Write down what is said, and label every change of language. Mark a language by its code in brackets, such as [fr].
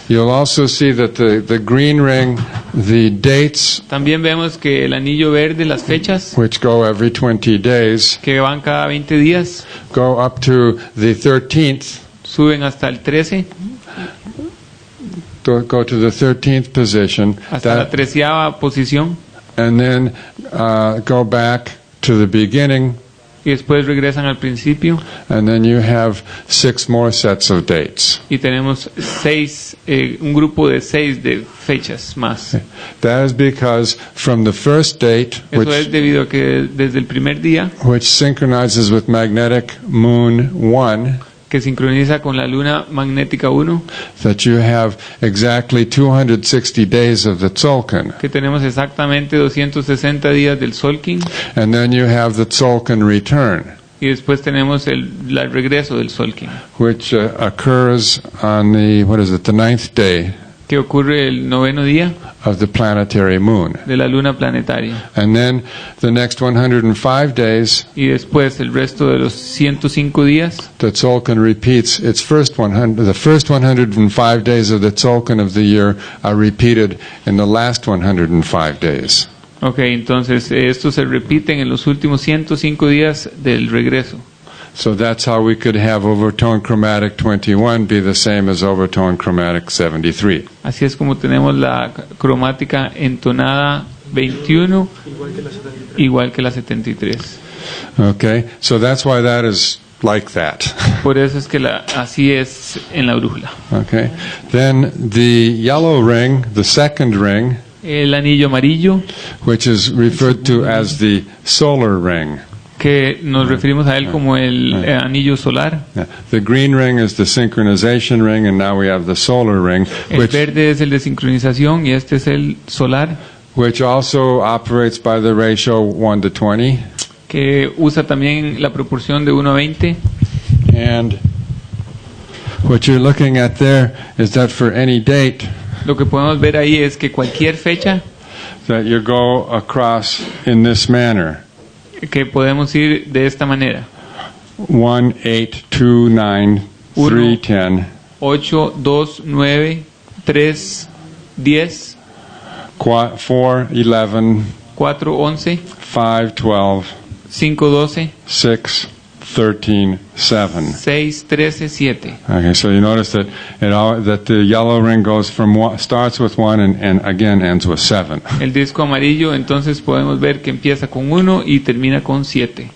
[en] You'll also see that the green ring, the dates, [es] También vemos que el anillo verde, las fechas [en] which go every 20 days, [es] que van cada 20 días, [en] go up to the 13th, [es] suben hasta el 13, [en] go to the 13th position, [es] hasta la 13ª posición, [en] and then go back to the beginning, [es] y después regresan al principio, [en] and then you have 6 more sets of dates. [es] y tenemos un grupo de 6 de fechas más. [en] That is because from the first date, [es] Eso es debido a que desde el primer día, [en] which synchronizes with magnetic moon 1, [es] que sincroniza con la luna magnética 1, [en] that you have exactly 260 days of the tzolkin, [es] que tenemos exactamente 260 días del tzolkin, [en] and then you have the tzolkin return, [es] y después tenemos el regreso del tzolkin, [en] which occurs on the 9th day [es] que ocurre el 9º día [en] of the planetary moon. [es] de la luna planetaria. [en] And then the next 105 days, [es] Y después el resto de los 105 días, [en] the tzolkin repeats its first 100. The first 105 days of the tzolkin of the year are repeated in the last 105 days. [es] okay, entonces estos se repiten en los últimos 105 días del regreso. [en] So that's how we could have overtone chromatic 21 be the same as overtone chromatic 73. [es] Así es como tenemos la cromática entonada 21 igual que la 73. [en] Okay, so that's why that is like that. [es] Por eso es que así es en la brújula. [en] Okay, then the yellow ring, the second ring, [es] El anillo amarillo, [en] which is referred to as the solar ring. [es] que nos referimos a él como el anillo solar. [en] Yeah. The green ring is the synchronization ring, and now we have the solar ring, [es] El verde es el de sincronización y este es el solar, [en] which also operates by the ratio 1 to 20. [es] que usa también la proporción de 1 a 20. [en] And what you're looking at there is that for any date [es] Lo que podemos ver ahí es que cualquier fecha [en] that you go across in this manner, [es] que podemos ir de esta manera: [en] 1, 8, 2, 9, 3, 10, [es] 8, 2, 9, 3, 10, [en] 4, 11, [es] 4, 11, [en] 5, 12, [es] 5, 12, [en] 6, 13, 7. [es] 6, 13, 7. [en] Okay, so you notice that that the yellow ring starts with 1 and again ends with 7. [es] El disco amarillo, entonces podemos ver que empieza con 1 y termina con 7.